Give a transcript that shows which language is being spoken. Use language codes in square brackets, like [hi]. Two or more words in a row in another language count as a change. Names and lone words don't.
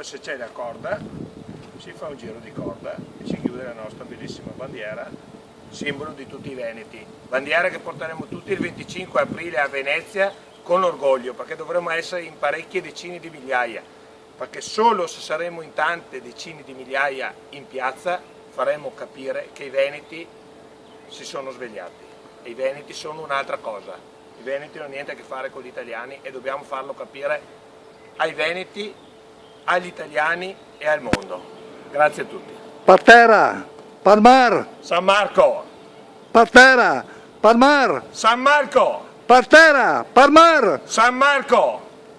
[it] se c'è la corda si fa un giro di corda e si chiude la nostra bellissima bandiera, simbolo di tutti i veneti, bandiera che porteremo tutti il 25 aprile a Venezia con orgoglio, perché dovremo essere in parecchie decine di migliaia, perché solo se saremo in tante decine di migliaia in piazza faremo capire che i veneti si sono svegliati. I veneti sono un'altra cosa, i veneti non hanno niente a che fare con gli italiani e dobbiamo farlo capire ai veneti, agli italiani e al mondo. Grazie a tutti. [vec] Partera, Palmar, San Marco! Partera, Palmar, San Marco! Partera, Palmar. San Marco!